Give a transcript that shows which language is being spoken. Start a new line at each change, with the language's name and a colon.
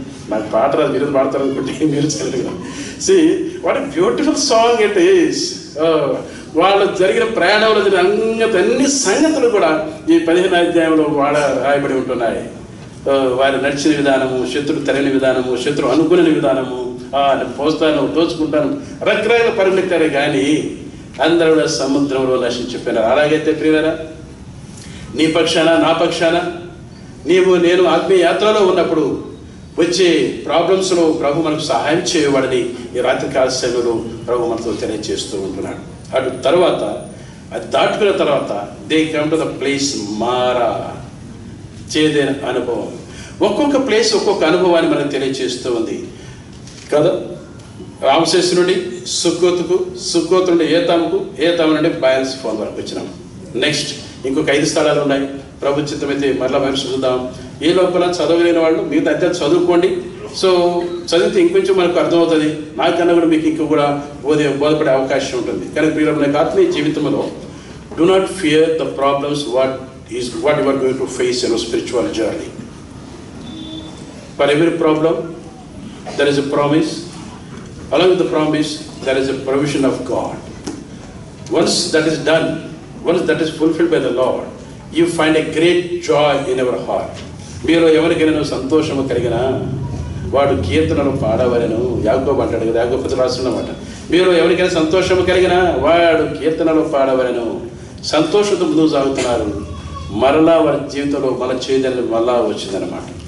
Telugu: నాకు పాట రాదు, మీరు పాడతారు అనుకుంటే మీరు చదువుగా.
English: See what a beautiful song it is.
Telugu: వాళ్ళు జరిగిన ప్రయాణంలో అన్ని సంగతులు కూడా ఈ 15వ అధ్యాయంలో రాయబడి ఉంటున్నాయి. వారు నడిచిన విధానము, శత్రువు తరిగిన విధానము, శత్రువు అనుకునే విధానము, పోస్తాను దోచుకుంటాను రకరకాల పరిగెత్తారు కానీ అందరూ సముద్రంలో నశించిపోయినారు. అలాగైతే ప్రియరా, నీ పక్షాన నా పక్షాన నీవు నేను ఆత్మీయ యాత్రలో ఉన్నప్పుడు వచ్చే ప్రాబ్లమ్స్లో ప్రభు మనకు సహాయం చేయబడని ఈ రాత్రికాల సమయంలో ప్రభు మనతో తెలియజేస్తూ ఉంటున్నాడు. అటు తర్వాత అది దాటుకున్న తర్వాత
English: they come to the place
Telugu: మారా, చేదైన అనుభవం. ఒక్కొక్క ప్లేస్ ఒక్కొక్క అనుభవాన్ని మనకు తెలియజేస్తూ ఉంది కదా. రామశేషు నుండి సుక్కోతుకు, సుక్కోతు నుండి ఏతాముకు, ఏతాము నుండి బయల్స్ ఫోన్ వరకు వచ్చినాం. నెక్స్ట్ ఇంకొక 5 స్థలాలు ఉన్నాయి. ప్రభు చిత్తమైతే మరలా మనం చూద్దాం. ఈ లోపల చదవలేని వాళ్ళు మిగతా అయితే చదువుకోండి. సో చదివితే ఇంకొంచెం మనకు అర్థమవుతుంది. నాకన్నా కూడా మీకు ఇంక కూడా బోధపడే అవకాశం ఉంటుంది. కానీ ప్రియుల ఆత్మీయ జీవితంలో
English: do not fear the problems what you are going to face in a spiritual journey. For every problem there is a promise. Along with the promise there is a provision of God. Once that is done, once that is fulfilled by the Lord, you find a great joy in your heart.
Telugu: మీలో ఎవరికైనా సంతోషము కలిగినా వాడు కీర్తనలు పాడవలెను. యాకోబు అంటాడు కదా, యాకోబు రాస్తున్నమాట. మీరు ఎవరికైనా సంతోషము కలిగినా వాడు కీర్తనలు పాడవలెను. సంతోషంతో ముందుకు సాగుతున్నారు. మరలా వారి జీవితంలో మన చైతన్యం మళ్ళా వచ్చిందనమాట.